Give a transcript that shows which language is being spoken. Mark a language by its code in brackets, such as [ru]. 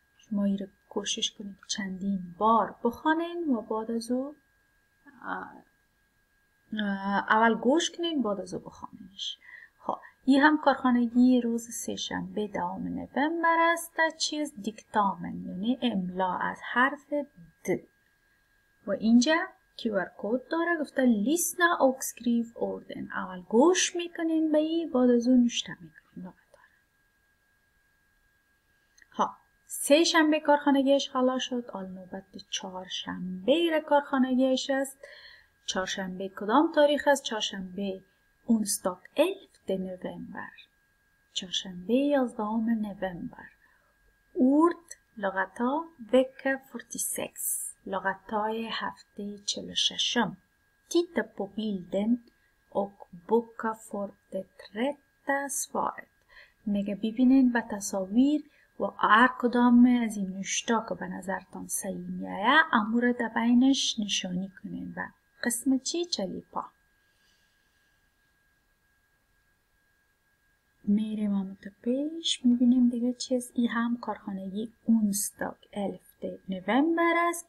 [fa] شما این را کوشش کنین چندین بار بخوانین و بعد از او اول گوش کنین بعد از او بخوانینش. خب این هم کارخانگی روز سه شنبه 10 نوامبر است. چیز دیکتامن یعنی املا از حرف د. و اینجا QR کد داره. گفته [sv] لیسنا och skriv orden. [fa] اول گوش میکنین به این بعد از اون نوشته میکنین. ها سه شنبه کارخانگیش خلاص شد. حالا نوبت چهارشنبه را کارخانگیش است. چهارشنبه کدام تاریخ است؟ چهارشنبه onsdag 11 نوامبر. چهارشنبه 11 نوامبر. ord لغتا v.46 لغتای هفته 46. [sv] Titta på bilden och boka för det rätta svaret. [fa] میگه ببینین به تصاویر و هر کدام از این نوشتا که به نظرتان صحیح میایه امور در بینش نشانی کنین. و قسم چی؟ چلیپا. میریم همونطور پیش. میبینیم دیگه چیز. ای هم کارخانگی onsdag 11 نوامبر است.